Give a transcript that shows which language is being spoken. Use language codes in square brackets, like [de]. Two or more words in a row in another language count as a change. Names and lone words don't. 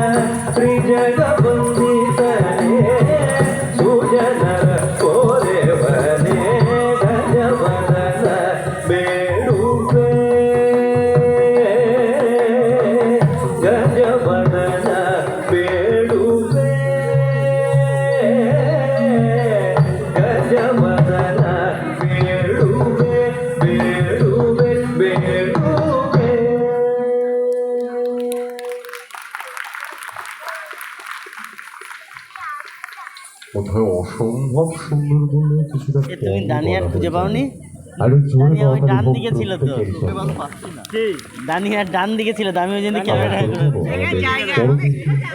[kn] ತ್ರಿಜಗವಂದಿತನೇ ಸುಜನರ ಪೋರೆವನೇ ಗಜವದನ ಬೇಡುವೆ ಗಜವದನ ಬೇಡುವೆ ಗಜವದನ ಬೇಡುವೆ ಬೇಡುವೆ ಬೇಡುವೆ [bn] কোথায় অসম্ভব সুন্দর বলে কিছুটা তুমি দানিয়ার খুঁজে পাওনি? আরে জোরে দানিয়া ওই ডান বাবা দিকে ছিল তো দানিয়ার ডান দিকে ছিল তো আমি ওই জন্য ক্যামেরা